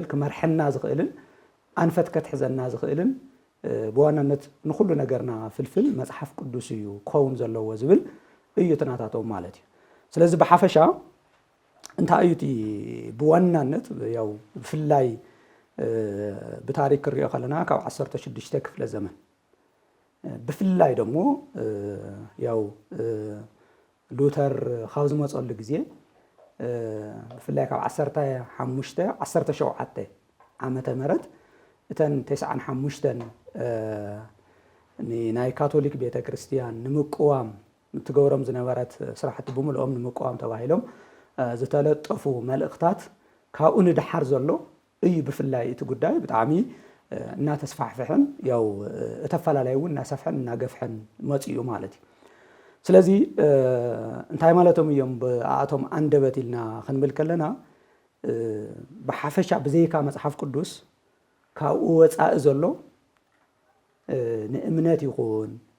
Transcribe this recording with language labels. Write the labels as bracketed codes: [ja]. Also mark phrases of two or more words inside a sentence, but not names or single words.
[ti] ክመርሐና ዝኽእልን ኣንፈት ከትሕዘና ዝኽእልን ብዋናነት ንኩሉ ነገርና ፍልፍል መጽሐፍ ቅዱስ እዩ ክኸውን ዘለዎ ዝብል እዩ ትናታቶም ማለት እዩ ስለዚ ብሓፈሻ እንታይ እዩ እቲ ብዋናነት ያው ብፍላይ ብታሪክ ክሪኦ ከለና ካብ 16 ክፍለ ዘመን ብፍላይ ደግሞ ያው ሉተር ካብ ዝመፀሉ ግዜ ብፍላይ ካብ 17 ዓመተ ምህረት እተን 95 ናይ ካቶሊክ ቤተ ክርስቲያን ንምቅዋም ትገብሮም ዝነበረት ስራሕቲ ብምልኦም ንምቅዋም ተባሂሎም ዝተለጠፉ መልእክታት ካብኡ ንድሓር ዘሎ እዩ ብፍላይ እቲ ጉዳይ ብጣዕሚ እናተስፋሕፍሕን ያው እተፈላለዩ እናሰፍሕን እናገፍሕን መፅኡ ማለት እዩ ስለዚ እንታይ ማለቶም እዮም ብኣቶም አንደበት ኢልና ክንብል ከለና ብሓፈሻ ብዘይካ መጽሐፍ ቅዱስ ካብኡ ወፃኢ ዘሎ ንእምነት ይኹን